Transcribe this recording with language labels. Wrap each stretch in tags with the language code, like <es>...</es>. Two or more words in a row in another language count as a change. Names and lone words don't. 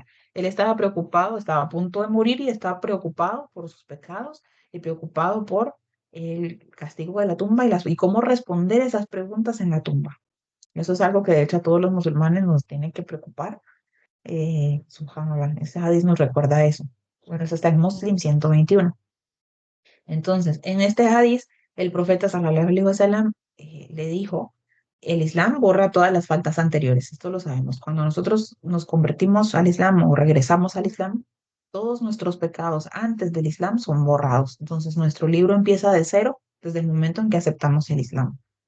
<es>Él estaba preocupado, estaba a punto de morir y estaba preocupado por sus pecados y preocupado por el castigo de la tumba y cómo responder esas preguntas en la tumba. Eso es algo que de hecho a todos los musulmanes nos tiene que preocupar. Subhanallah, ese hadith nos recuerda eso. Bueno, eso está en Muslim 121. Entonces, en este hadith, el profeta</es> <ar>صلى الله عليه وسلم</ar> <es>le dijo, el Islam borra todas las faltas anteriores. Esto lo sabemos. Cuando nosotros nos convertimos al Islam o regresamos al Islam, todos nuestros pecados antes del Islam son borrados. Entonces, nuestro libro empieza de cero desde el momento en que aceptamos el Islam.</es>